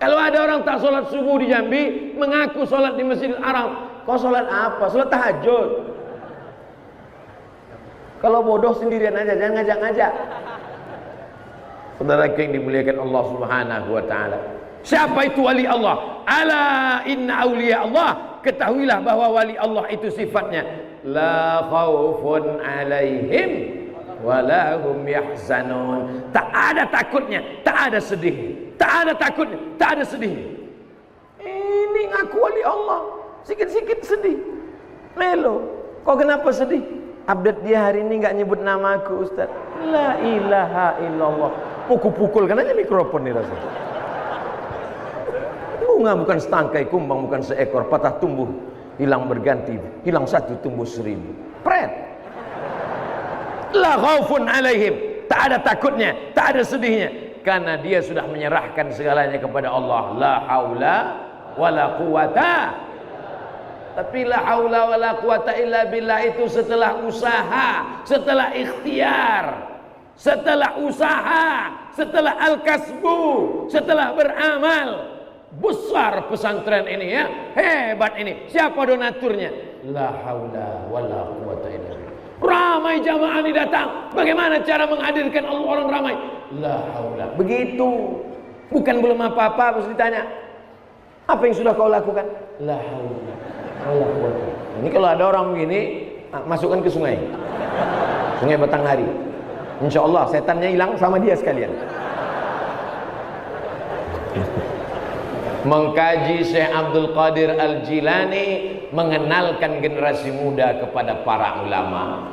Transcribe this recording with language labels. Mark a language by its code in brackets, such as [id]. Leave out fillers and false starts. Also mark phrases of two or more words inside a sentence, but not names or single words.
[id] Kalau ada orang tak sholat subuh di Jambi, mengaku sholat di Masjidil Haram, kau sholat apa? Sholat tahajud. Kalau bodoh sendirian aja, jangan ngajak-ngajak. Saudara yang dimuliakan Allah [ar] سبحانه وتعالى. [id] Siapa itu wali Allah? [ar] ألا إن أولياء الله. [id] Ketahuilah bahwa wali Allah itu sifatnya [ar] لا خوف عليهم ولا هم يحزنون. [id] Tak ada takutnya, tak ada sedih. Tak ada takutnya, tak ada sedih. Ini ngaku wali Allah, sikit-sikit sedih. Melo. Kau kenapa sedih? Update dia hari ini nggak nyebut namaku, Ustaz. [ar] لا إله إلا الله. [id] Pukul-pukulkan aja mikrofon nih rasanya. Bunga bukan setangkai, kumbang bukan seekor, patah tumbuh, hilang berganti, hilang satu tumbuh 1000. [ar] Pret. لا خوف عليهم. [id] Tak ada takutnya, tak ada sedihnya, karena dia sudah menyerahkan segalanya kepada Allah. [ar] لا حول ولا قوة. [id] Tapi [ar] لا حول ولا قوة إلا بالله [id] itu setelah usaha, setelah ikhtiar, setelah usaha, setelah al-kasbu, setelah beramal. Besar pesantren ini ya, hebat ini. Siapa donaturnya? [ar] لا حول ولا قوة إلا بالله. [id] Ramai jamaah ini datang. Bagaimana cara menghadirkan orang ramai? [ar] لا حول. Begitu. [id] Bukan belum apa-apa, harus ditanya. Apa yang sudah kau lakukan? [ar] لا حول ولا قوة. [id] Ini kalau ada orang begini, masukkan ke sungai. Sungai Batanghari. [ar] إن شاء الله [id] setannya hilang sama dia sekalian. Mengkaji Syekh Abdul Qadir Al-Jilani, mengenalkan generasi muda kepada para ulama.